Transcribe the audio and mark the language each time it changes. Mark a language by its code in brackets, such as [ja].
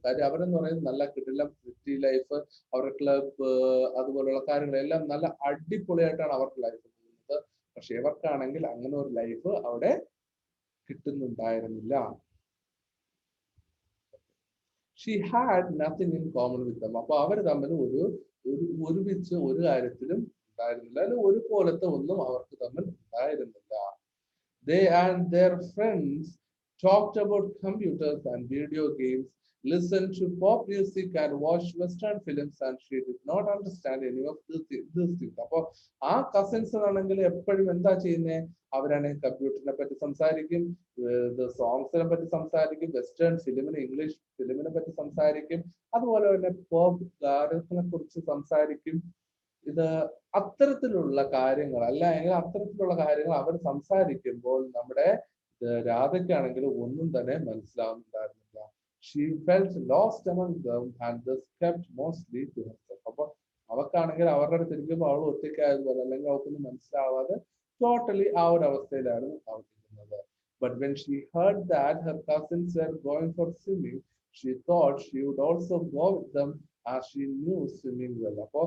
[ml] കാര്യം അവരെന്ന് പറയുന്നത് നല്ല കിടിലം സിറ്റി ലൈഫ്, അവരുടെ ക്ലബ് അതുപോലുള്ള കാര്യങ്ങളെല്ലാം നല്ല അടിപൊളിയായിട്ടാണ് അവർക്ക് ലൈഫ് പോകുന്നത്. പക്ഷെ ഇവർക്കാണെങ്കിൽ അങ്ങനെ ഒരു ലൈഫ് അവിടെ കിട്ടുന്നുണ്ടായിരുന്നില്ല. [en] She had nothing in common with them. [ml] അപ്പൊ അവർ തമ്മിൽ ഒരുമിച്ച് ഒരു കാര്യത്തിലും ഉണ്ടായിരുന്നില്ല, അല്ലെങ്കിൽ ഒരുപോലത്തെ ഒന്നും അവർക്ക് തമ്മിൽ ഉണ്ടായിരുന്നില്ല. [en] They and their friends talked about computers and video games, listened to pop music and watched Western films, and she did not understand any of these things. [ml] അപ്പൊ ആ കസിൻസ് ആണെങ്കിൽ എപ്പോഴും എന്താ ചെയ്യുന്നത്? അവരാണെങ്കിൽ കമ്പ്യൂട്ടറിനെ പറ്റി സംസാരിക്കും, സോങ്സിനെ പറ്റി സംസാരിക്കും, വെസ്റ്റേൺ ഫിലിമിനെ, ഇംഗ്ലീഷ് ഫിലിമിനെ പറ്റി സംസാരിക്കും, അതുപോലെ തന്നെ പോപ്പ് ഗാനത്തിനെ കുറിച്ച് സംസാരിക്കും. ഇത് അത്തരത്തിലുള്ള കാര്യങ്ങൾ അല്ലെങ്കിൽ അത്തരത്തിലുള്ള കാര്യങ്ങൾ അവർ സംസാരിക്കുമ്പോൾ നമ്മുടെ രാധയ്ക്കാണെങ്കിൽ ഒന്നും തന്നെ മനസ്സിലാവുന്നുണ്ടായിരുന്നില്ല. [en] She felt lost among them and thus kept mostly to herself. [ml] അപ്പൊ അവക്കാണെങ്കിൽ അവരുടെ അടുത്ത് ഇരിക്കുമ്പോൾ അവൾ ഒറ്റയ്ക്കായതുപോലെ അല്ലെങ്കിൽ അവൾക്കൊന്നും മനസ്സിലാവാതെ ടോട്ടലി ആ ഒരു അവസ്ഥയിലായിരുന്നു അവതരിക്കുന്നത്. [en] But when she heard that her cousins were going for swimming, she thought she would also go with them as she knew swimming well.